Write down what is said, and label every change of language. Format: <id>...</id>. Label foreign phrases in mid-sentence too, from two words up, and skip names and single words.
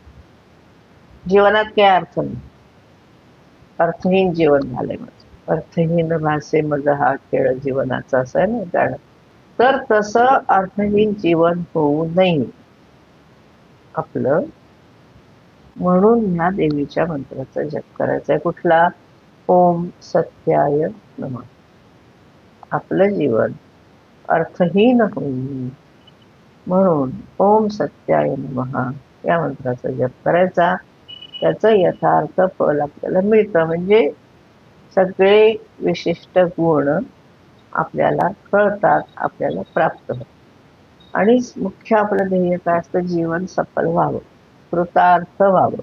<mr>जीवनात काय अर्थ नाही, अर्थहीन जीवन झालंय माझं. अर्थहीन भासे मज हा खेळ जीवनाचा, असं आहे ना गाणं. तर तसं अर्थहीन जीवन होऊ नये आपलं, म्हणून ह्या देवीच्या मंत्राचा जप करायचा आहे. कुठला?</mr> <sa>ओम सत्याय नमः.</sa> <mr>आपलं जीवन अर्थहीन होईल म्हणून</mr> <sa>ओम सत्याय नमः</sa> <mr>या मंत्राचा जप करायचा. त्याचं यथार्थ फल आपल्याला मिळतं. म्हणजे सगळे विशिष्ट गुण आपल्याला कळतात, आपल्याला प्राप्त होतात. आणि मुख्य आपलं ध्येय काय असतं? जीवन सफल व्हावं, कृतार्थ व्हावं.</mr>